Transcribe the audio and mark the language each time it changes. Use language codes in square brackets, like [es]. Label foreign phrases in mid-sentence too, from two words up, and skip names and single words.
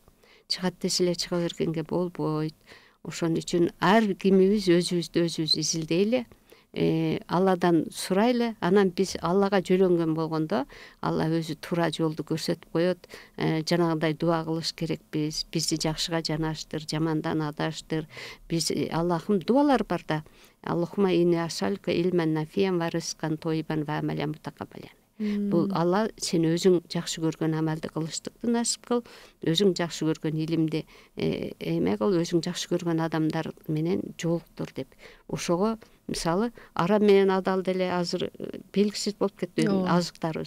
[ky] Чыгат деселе чыга бергенге болбойт. Ошон үчүн ар кимибиз өзүбүздү өзүбүз изилдейли, Алладан сурайлы. Анан биз Аллага жөлөнгөн болгондо Алла өзү туура жолду көрсөтүп коет. Жанагындай дуа кылыш керекпиз. Бизди жакшыга жанаштыр, жамандан адаштыр. Биз Аллахым дуалар бар да. [ar] اللهم إني أسألك علما نافعا ورزقا طيبا وعملا متقبلا. [ky] Бул Алла сен өзүң жакшы көргөн амалды кылыштыкты насип кыл, өзүң жакшы көргөн илимди эме кыл, өзүң жакшы көргөн адамдар менен жолуктур деп. Ошого мисалы арам менен адал деле азыр белгисиз болуп кетти азыктарыбыз.